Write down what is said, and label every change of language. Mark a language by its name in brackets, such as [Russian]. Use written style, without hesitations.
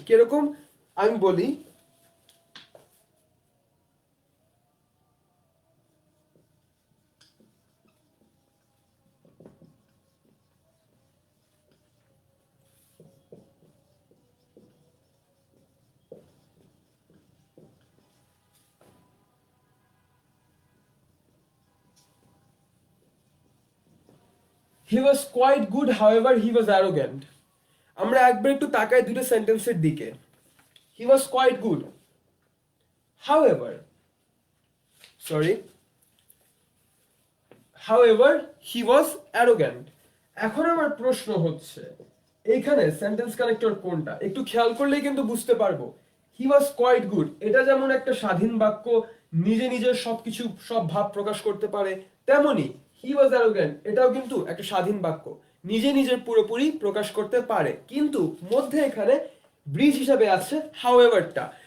[Bangla] কিরকম আমি বলি, [English] He was quite good however he was arrogant. [Bangla] আমরা একবার একটু তাকাই দুটো সেন্টেন্সের দিকে। [English] He was quite good however sorry however he was arrogant। [Bangla] এখন আমার প্রশ্ন হচ্ছে এইখানে সেন্টেন্স কানেক্টর কোনটা একটু খেয়াল করলেই কিন্তু বুঝতে পারবো। [English] he was quite good [Bangla] এটা যেমন একটা স্বাধীন বাক্য, নিজে নিজের সবকিছু সব ভাব প্রকাশ করতে পারে, তেমনি [English] he was arrogant [Bangla] এটাও কিন্তু একটা স্বাধীন বাক্য, নিজে নিজের পুরোপুরি প্রকাশ করতে পারে, কিন্তু মধ্যে এখানে ব্রিজ হিসাবে আছে হাউএভারটা।